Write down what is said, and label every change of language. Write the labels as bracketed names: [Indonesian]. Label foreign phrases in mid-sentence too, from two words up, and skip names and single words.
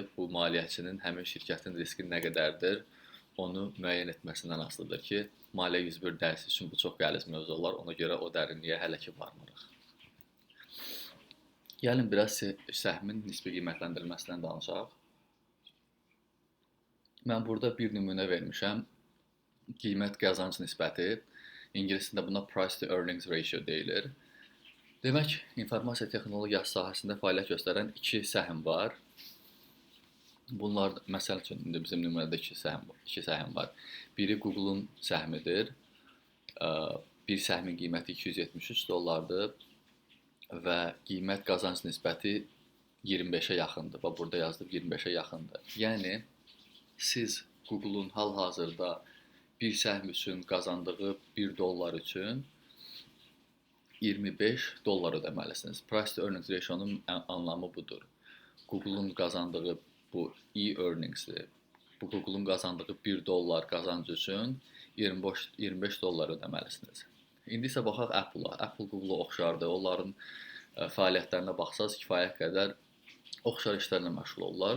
[Azerbaijani] Bu maliyyəçinin həmin şirkətin riski nə qədərdir, onu müəyyən etməsindən asılıdır ki, maliyyə 101 dərsi üçün bu çox qəliz mövzu olar. Ona görə o dərinliyə hələ ki varmırıq. Gəlin biraz səhmin nisbi qiymətləndirilməsindən danışaq. Mən burada bir nümunə vermişəm. Qiymət qazanc nisbəti. İngiliscə buna [English] price to earnings ratio [Azerbaijani] deyilir. Demək, informasiya texnologiyası sahəsində fəaliyyət göstərən iki səhm var. Bunlar məsəl üçün bizim nümunədə iki səhm var. Biri Google-un səhmidir. Bir səhmin qiyməti $273 və qiymət qazanc nisbəti 25-ə yaxındır. Və burada yazılıb 25-ə yaxındır. Yəni siz Google-un hal-hazırda bir səhm üçün qazandığı $1 üçün $25 ödəməlisiniz. [English] Price to earnings ratio-nun [Azerbaijani] anlamı budur. Google-un qazandığı bu e-earnings-dir. Bu Google-un qazandığı $1 qazancı üçün $25 ödəməlisiniz. İndi isə baxaq Apple-a. Apple Google-a oxşardır. Onların fəaliyyətlərinə baxsaz kifayət qədər oxşar işlərlə məşğul olurlar.